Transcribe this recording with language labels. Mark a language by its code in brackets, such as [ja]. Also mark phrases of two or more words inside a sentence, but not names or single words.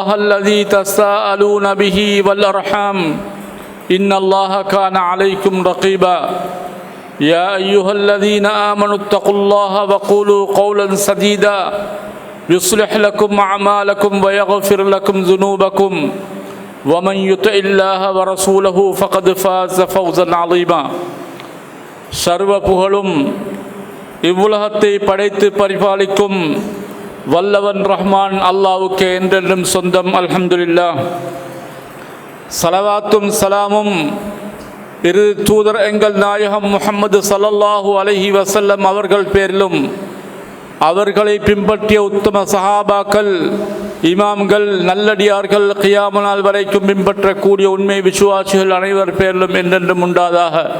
[ar] الذي تساءلون به والأرحام إن الله كان عليكم رقيبا يا أيها الذين آمنوا اتقوا الله وقولوا قولا سديدا يصلح لكم أعمالكم ويغفر لكم ذنوبكم ومن يطع الله ورسوله فقد فاز فوزا عظيما [ta] சர்வ புகழும் இவ்வுலகத்தை படைத்து பரிபாலிக்கும் வல்லவன் ரஹ்மான் அல்லாஹ்வுக்கே என்றென்றும் சொந்தம். அல்ஹம்துலில்லாஹ். ஸலவாத்தும் ஸலாமும் இரு தூதர் எங்கள் நாயகம் முஹம்மது [ar] صلى الله عليه وسلم [ta] அவர்கள் பேரிலும் அவர்களை பின்பற்றிய உத்தம சஹாபாக்கள், இமாம்கள், நல்லடியார்கள், கியாமத் நாள் வரைக்கும் பின்பற்றக்கூடிய உண்மை விசுவாசிகள் அனைவர் பேரிலும் என்றென்றும் உண்டாதாக.